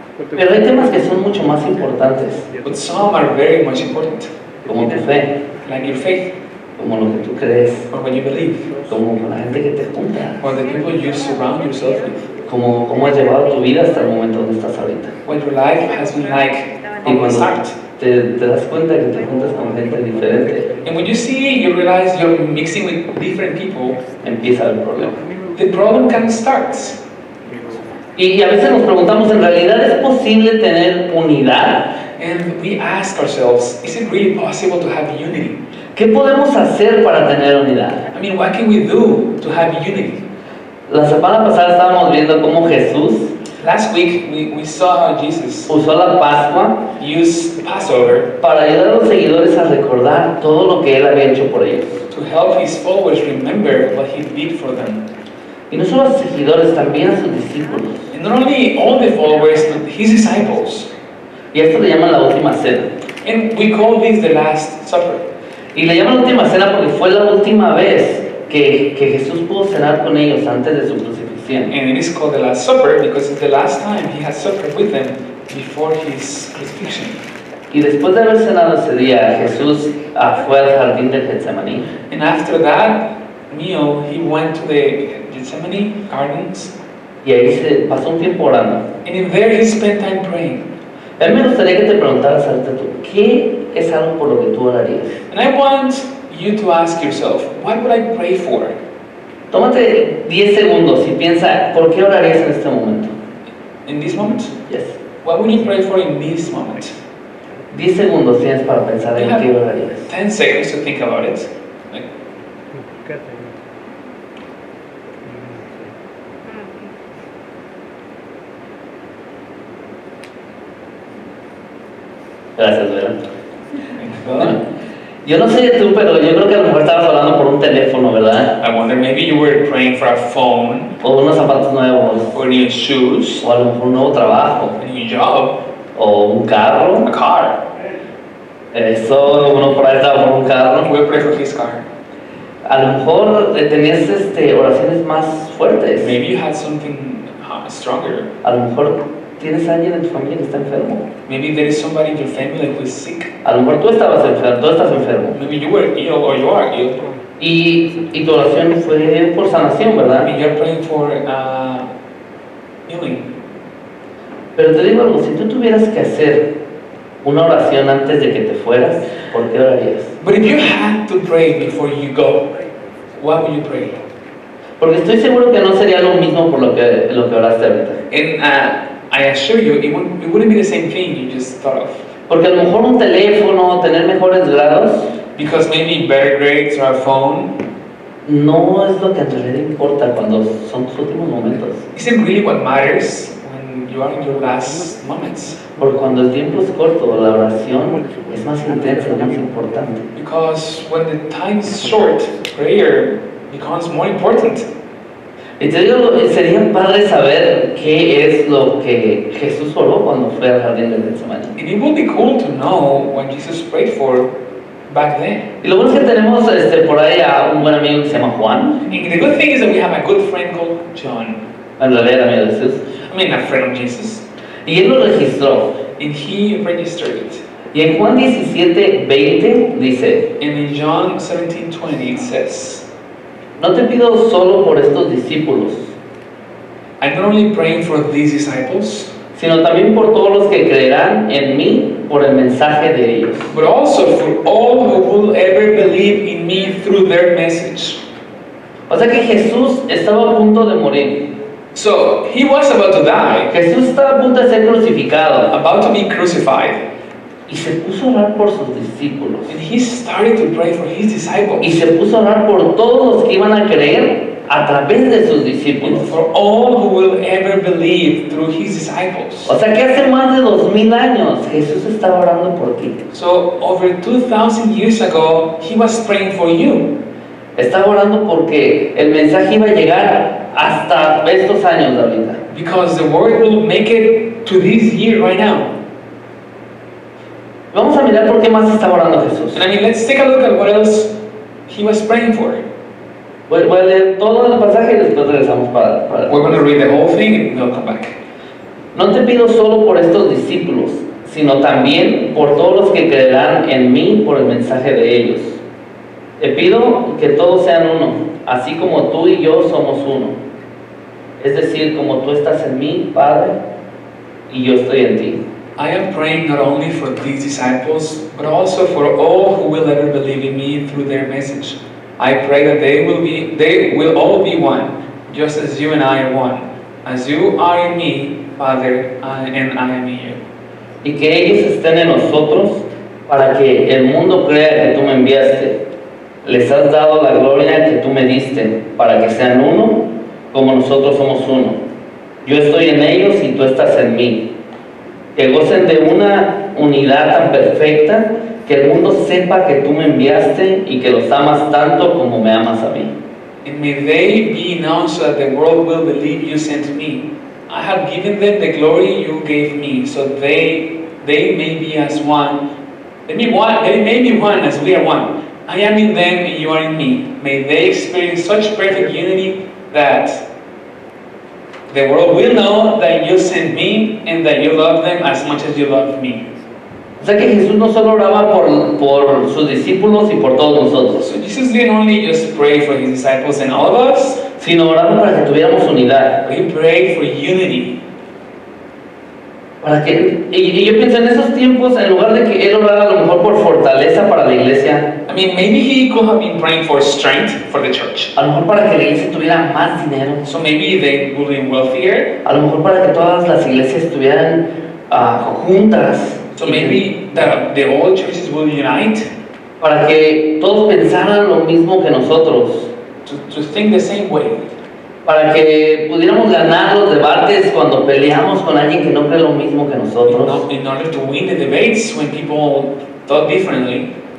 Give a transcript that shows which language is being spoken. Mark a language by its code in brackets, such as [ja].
[es] Pero hay temas que son mucho más importantes. [en] But some are very much important. [es] Como tu fe, [en] Like your faith, [es] como lo que tú crees, [en] or what you believe, [es] como con la gente que te junta, [en] or the people you surround yourself with. [es] como cómo has llevado tu vida hasta el momento donde estás ahorita. [en] What your life has been like [es] Y [en] from the [es] cuando [en] start. [es] te das cuenta que te juntas con gente diferente, [en] And when you see, you realize you're mixing with different people, [es] empieza el problema. [en] the problem can start. [es] Y a veces nos preguntamos, ¿en realidad es posible tener unidad? [en] And we ask ourselves, is it really possible to have unity? [es] ¿Qué podemos hacer para tener unidad? [en] I mean, what can we do to have unity? [es] La semana pasada estábamos viendo cómo Jesús [en] Last week, we saw how Jesus [es] usó la Pascua [en] used Passover [es] para ayudar a los seguidores a recordar todo lo que Él había hecho por ellos. [en] to help his followers remember what he did for them. [es] Y no solo a los seguidores, también a sus discípulos. [en] And not only all the followers, but his disciples. [es] Y a esto le llaman la última cena. [en] And we call this the Last Supper. [es] Y le llaman la última cena porque fue la última vez que Jesús pudo cenar con ellos antes de su crucifixión. [en] And it is called the Last Supper because it's the last time he had supper with them before his crucifixion. [es] Y después de haber cenado ese día, Jesús fue al jardín del Getsemaní. [en] And after that meal, he went to the Gethsemane gardens. [es] Y ahí se pasó un tiempo orando. [en] And in there he spent time praying. [es] A mí me gustaría que te preguntaras ahorita tú, ¿qué es algo por lo que tú orarías? [en] And I want you to ask yourself, what would I pray for? [es] Tómate 10 segundos y piensa, ¿por qué orarías en este momento? [en] In this moment? Yes. What would you pray for in this moment? [es] 10 segundos tienes para pensar en [en] You have [es] qué orarías. [en] 10 seconds to think about it. Like, [es] Gracias, Vera. [en] well, [es] Yo no sé tú, pero yo creo que a lo mejor estabas hablando por un teléfono, ¿verdad? [en] I wonder, maybe you were praying for a phone, [es] O unos zapatos nuevos, [en] or new shoes, [es] o a lo mejor un nuevo trabajo, [en] a new job, [es] o un carro. [en] a car. [es] Eso, uno por ahí estaba por un carro. [en] We'll pray for his car. [es] A lo mejor tenías oraciones más fuertes. [en] Maybe you had something stronger. [es] A lo mejor tienes a alguien en tu familia que está enfermo. [en] Maybe there is somebody in your family who is sick. [es] A lo mejor tú estabas enfermo, tú estás enfermo. [en] Maybe you were ill or you are ill. [es] Y tu oración fue por sanación, ¿verdad? [en] And you're praying for healing. [es] Pero te digo algo, si tú tuvieras que hacer una oración antes de que te fueras, ¿por qué orarías? [en] But if you had to pray before you go, what would you pray? [es] Porque estoy seguro que no sería lo mismo por lo que oraste ahorita. [en] And I assure you, it wouldn't be the same thing you just thought of. [es] Porque a lo mejor un teléfono, tener mejores grados, [en] Because maybe better grades or a phone [es] no es lo que en realidad importa cuando son tus últimos momentos. [en] isn't really what matters when you are in your last moments. [es] Porque cuando el tiempo es corto, la oración es más intensa, más importante. [en] Because when the time is short, prayer becomes more important. [es] Y te digo, sería padre saber qué es lo que Jesús oró cuando fue al jardín del Semana. [en] And it would be cool to know what Jesus prayed for back then. [es] Y lo bueno es que tenemos por ahí a un buen amigo que se llama Juan. [en] And the good thing is that we have a good friend called John. [es] En realidad era amigo de Jesús. [en] I mean, a friend of Jesus. [es] Y él lo registró. [en] And he registered it. [es] Y en Juan 17:20 dice: [en] And in John 17:20 it says, [es] no te pido solo por estos discípulos, [en] I'm not only praying for these disciples, [es] sino también por todos los que creerán en mí por el mensaje de ellos. [en] but also for all who will ever believe in me through their message. [es] O sea que Jesús estaba a punto de morir. [en] So he was about to die, [es] Jesús estaba a punto de ser crucificado. [en] about to be crucified, [es] Y se puso a orar por sus discípulos. [en] and he started to pray for his [es] Y [en] disciples [es] se puso a orar por todos los que iban a creer a través de sus [en] and [es] discípulos. [en] for all who will ever believe through his disciples. [es] O sea que hace más de 2000 años Jesús estaba orando por ti. [en] So over 2,000 years ago, he was praying for you. [es] Estaba orando porque el mensaje iba a llegar hasta estos años de ahorita. [en] Because the word will make it to this year right now. [es] Vamos a mirar por qué más estaba orando Jesús. [en] And I mean, let's take a look at what else he was praying for. [es] Voy a leer todo el pasaje y después regresamos para... [en] We're going to read the whole thing and we'll come back. [es] No te pido solo por estos discípulos, sino también por todos los que creerán en mí por el mensaje de ellos. Te pido que todos sean uno, así como tú y yo somos uno. Es decir, como tú estás en mí, Padre, y yo estoy en ti. [en] I am praying not only for these disciples, but also for all who will ever believe in me through their message. I pray that they will all be one, just as you and I are one. As you are in me, Father, and I am in you. [es] Y que ellos estén en nosotros para que el mundo crea que tú me enviaste. Les has dado la gloria que tú me diste, para que sean uno como nosotros somos uno. Yo estoy en ellos y tú estás en mí. Que gocen de una unidad tan perfecta que el mundo sepa que tú me enviaste y que los amas tanto como me amas a mí. [en] And may they be known so that the world will believe you sent me. I have given them the glory you gave me, so they may be as one. They may be one as we are one. I am in them and you are in me. May they experience such perfect unity that the world will know that you sent me and that you love them as much as you love me. [es] O sea que Jesús no solo oraba por sus discípulos y por todos nosotros, [en] So Jesus didn't only just pray for his disciples and all of us, [es] sino oraba para que tuviéramos unidad. [en] but he prayed for unity. [es] Y yo pienso en esos tiempos, en lugar de que él orara a lo mejor por fortaleza para la iglesia, [en] I mean, maybe he could have been praying for strength for the church. [es] a lo mejor para que la iglesia tuviera más dinero, [en] So maybe they will be wealthier. [es] a lo mejor para que todas las iglesias estuvieran juntas, [en] So maybe the old churches will unite [es] para que todos pensaran lo mismo que nosotros, [en] to think the same way. [es] para que pudiéramos ganar los debates cuando peleamos con alguien que no cree lo mismo que nosotros. [en] In order to win the debates when people thought differently,